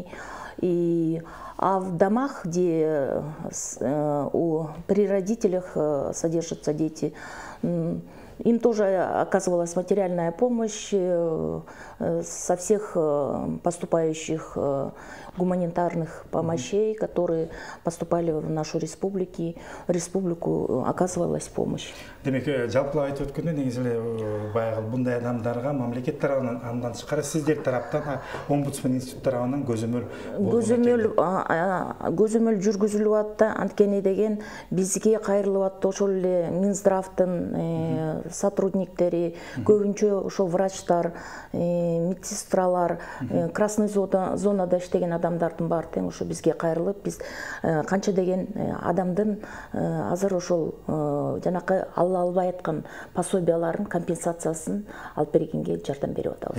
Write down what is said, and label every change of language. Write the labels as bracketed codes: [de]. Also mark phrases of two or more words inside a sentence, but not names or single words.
[ru] А в домах, где при родителях содержатся дети, им тоже оказывалась материальная помощь со всех поступающих гуманитарных помощей, которые поступали в нашу республику, оказывалась помощь. [ky] Демек, жалпылап айтып өткөндө негизи эле баягы мындай адамдарга мамлекет тарабынан андан тышкары сиздер тараптан омбудсмен институт тарабынан көзөмөл жүргүзүлүп атты. Анткени деген бизге кайрылып атты ошол эле Минздравдын сотрудниктери, көбүнчө ошо врачтар, медсестралар, красный зонада иштеген адамдардын баары тең ошо бизге кайрылып, биз канча деген адамдын азыр ошол жанакы ала албай аткан пособияларын, компенсациясын алып бергенге жардам берип атабыз.